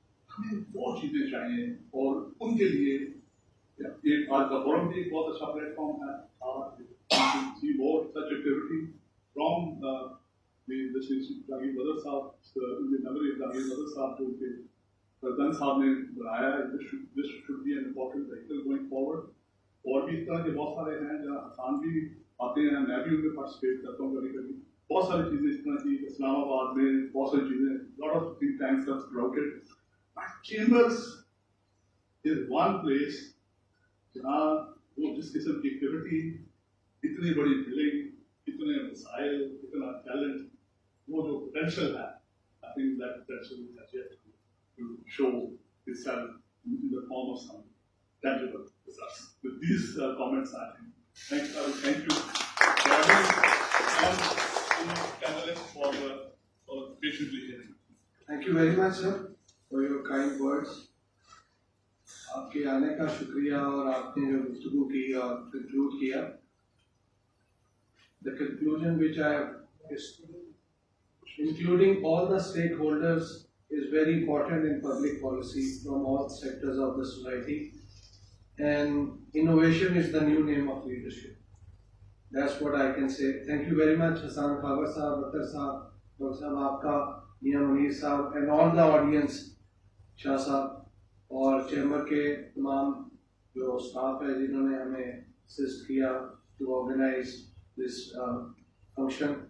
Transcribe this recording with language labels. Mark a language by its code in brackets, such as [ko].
[hi] हमें वो चीजें चाहिए और उनके लिए एक आज का फोरम भी एक बहुत अच्छा प्लेटफॉर्म है। [en] see more such activity from the Jagir Badr Sahab, in the memory of Jagir Badr Sahab, [hi] जो उनके प्रधान साहब ने बनाया है। [en] This should be an important vehicle going forward. [hi] और भी इस तरह के बहुत सारे हैं जहाँ आसान भी आते हैं, मैं भी उनमें पार्टिसिपेट करता हूँ कभी-कभी। बहुत सारी चीजें इस तरह की इस्लामाबाद में बहुत सारी चीजें, [en] lot of think tanks are sprouted. But chambers is one place [hi] जहाँ वो जिस किस्म की एक्टिविटी, इतनी बड़ी बिल्डिंग, इतने मिसाइल, इतना टैलेंट, वो जो पोटेंशियल है, [en] I think that potential has yet to show itself in the form of some tangible results. With these comments, I think thank you, Chairman and panelists for patiently hearing. Thank you very much, sir, for your kind words. [hi] आपके आने का शुक्रिया और आपने जो गुफ्तगू की और कंक्लूड किया। [en] The conclusion which I is including all the stakeholders is very important in public policy from all sectors of the society, and innovation is the new name of leadership. That's what I can say. Thank you very much, Hassan Khabar Sahab, Akhtar Sahab, Dr. [hi] Sahab Aapka, Mia Munir Sahab, and all the audience, Shah Sahab, और chamber के तमाम जो staff है जिन्होंने हमें assist किया [en] To organise this function.